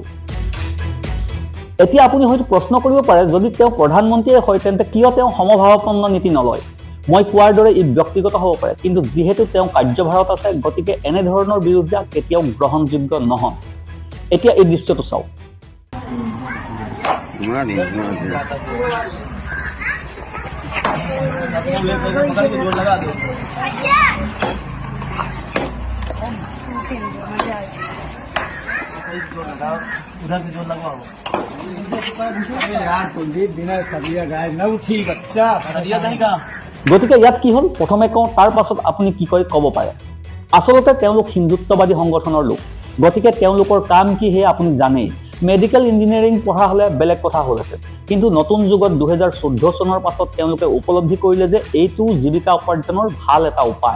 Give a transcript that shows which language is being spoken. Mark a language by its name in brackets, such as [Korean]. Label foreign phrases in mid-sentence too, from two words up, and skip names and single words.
[Assamese] এতিয়া আপুনি হয়তো প্ৰশ্ন কৰিব পাৰে, যদি তেওঁ প্ৰধানমন্ত্ৰীয়ে হয় তেন্তে কিয় তেওঁ সমভাৱাপন্ন নীতি নলয়। মই কোৱাৰ দৰে ই ব্যক্তিগত হ'ব পাৰে, কিন্তু যিহেতু তেওঁ কাৰ্যভাৰত আছে, গতিকে এনেধৰণৰ বিৰোধিতা কেতিয়াও গ্ৰহণযোগ্য নহয়। এতিয়া এই দৃশ্যটো চাওক। [Hindi] उधर से जोर लगवाओ यार कुलदीप बिना खदिया गाय ना ठीक अच्छा खदिया नहीं का। [Assamese] গতিকে ইয়াত কি হ'ল, প্ৰথমে কওঁ, তাৰ পাছত আপুনি কি কয় ক'ব পাৰে। আচলতে তেওঁলোক হিন্দুত্ববাদী সংগঠনৰ লোক, গতিকে তেওঁলোকৰ কাম কি সেয়া আপুনি জানেই। [English] medical engineering [Assamese] পঢ়া হ'লে বেলেগ কথা হ'লহেঁতেন, কিন্তু নতুন যুগত 2014 চনৰ পাছত তেওঁলোকে উপলব্ধি কৰিলে যে এইটো জীৱিকা উপাৰ্জনৰ ভাল এটা উপায়।